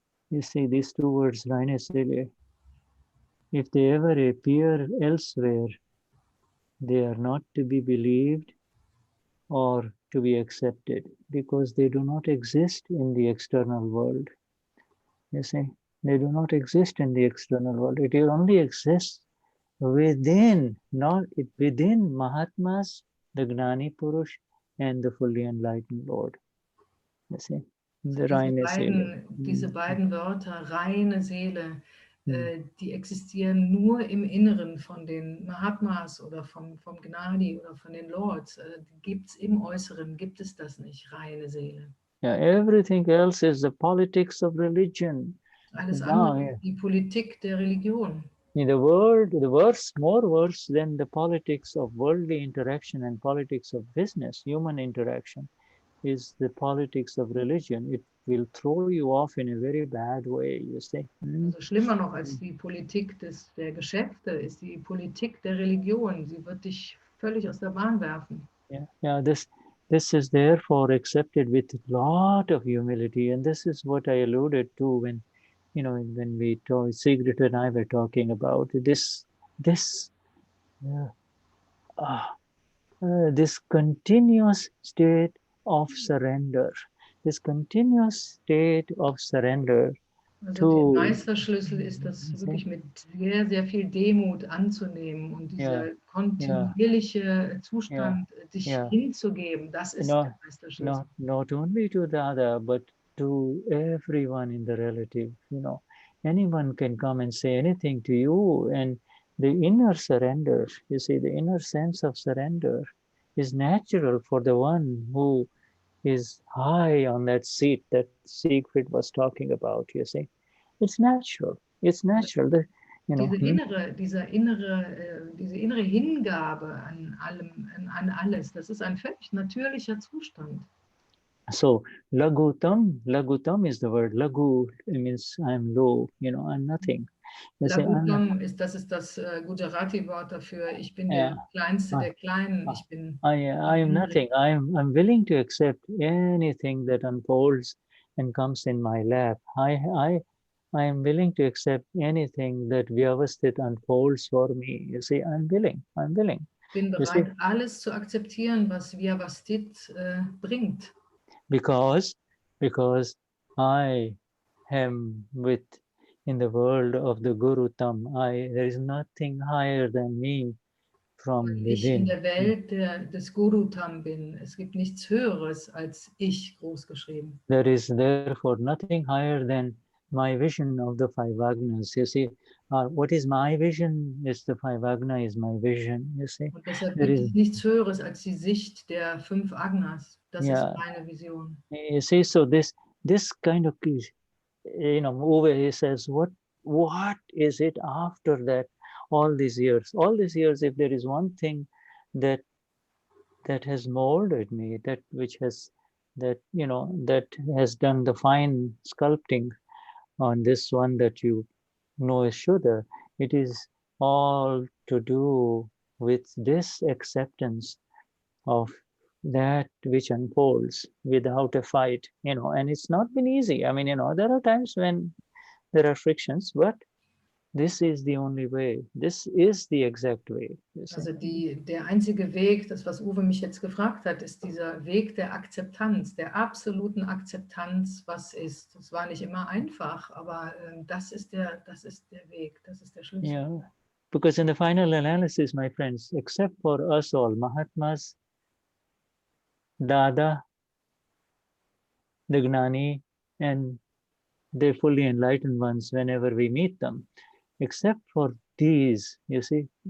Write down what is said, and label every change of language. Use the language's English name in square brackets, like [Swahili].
[English] You see, these two words, reine Seele, if they ever appear elsewhere, they are not to be believed or to be accepted, because they do not exist in the external world. You see, they do not exist in the external world. It only exists within Mahatmas, the Gnani Purush, and the fully enlightened Lord. You see, the reine Seele. [German] Diese beiden Wörter, reine Seele, die existieren nur im Inneren von den Mahatmas oder vom Gnani oder von den Lords. Gibt's im Äußeren, gibt es das nicht, reine Seele. [English] Yeah, everything else is the politics of religion. [German] Alles andere, die Politik der Religion. [English] In the world, more worse than the politics of worldly interaction and politics of business, human interaction, is the politics of religion. It will throw you off in a very bad way, you see. [German] Also schlimmer noch als die Politik der Geschäfte ist die Politik der Religion. Sie wird dich völlig aus der Bahn werfen. [English] Yeah. This is therefore accepted with a lot of humility, and this is what I alluded to when we talked, Sigrid and I were talking about this continuous state of surrender. This continuous state of surrender. [German] Also der Meisterschlüssel ist das wirklich mit sehr, sehr viel Demut anzunehmen und dieser kontinuierliche Zustand, dich hinzugeben, das ist der Meisterschlüssel. [English] Not only to the other, but to everyone in the relative. Anyone can come and say anything to you, and the inner surrender, you see, the inner sense of surrender is natural for the one who is high on that seat that Siegfried was talking about, you see. It's natural. It's natural. You know, [German] diese innere Hingabe an allem, an alles, das ist ein völlig natürlicher Zustand. [English] So lagutam is the word. Lagu means I'm low, you know, I'm nothing. [German] Lagutam das ist das Gujarati-Wort dafür, ich bin der Kleinste der Kleinen, ich bin... [English] I am nothing. I'm willing to accept anything that unfolds and comes in my lap. I am willing to accept anything that Vyavasthit unfolds for me. You see, I'm willing. [German] Ich bin bereit, alles zu akzeptieren, was Vyavasthit bringt. [English] Because I am in the world of the Guru Tam. There is nothing higher than me from [German] Weil [English] within. [German] Ich in der Welt des Guru Tam bin. Es gibt nichts Höheres als ich, großgeschrieben. [English] There is therefore nothing higher than my vision of the five Agnas. You see, what is my vision? Is the five Agna is my vision. You see, [German] Und deshalb gibt es nichts Höheres als die Sicht der 5 Agnas. Das ist meine Vision. [English] You see, so this kind of, you know, Uwe, he says, what is it after that? All these years, if there is one thing that has molded me, that has done the fine sculpting on this one that you know is Shuddha, it is all to do with this acceptance of that which unfolds without a fight, you know, and it's not been easy. I mean, you know, there are times when there are frictions, but this is the only way. This is the exact way. [German] Also der einzige Weg, das was Uwe mich jetzt gefragt hat, ist dieser Weg der Akzeptanz, der absoluten Akzeptanz, was ist. Es war nicht immer einfach, aber das ist der Weg, das ist der Schlüssel. [English] Yeah, because in the final analysis, my friends, except for us all, Mahatmas, Dada, the Gnani, and the fully enlightened ones, whenever we meet them, except for these, you see,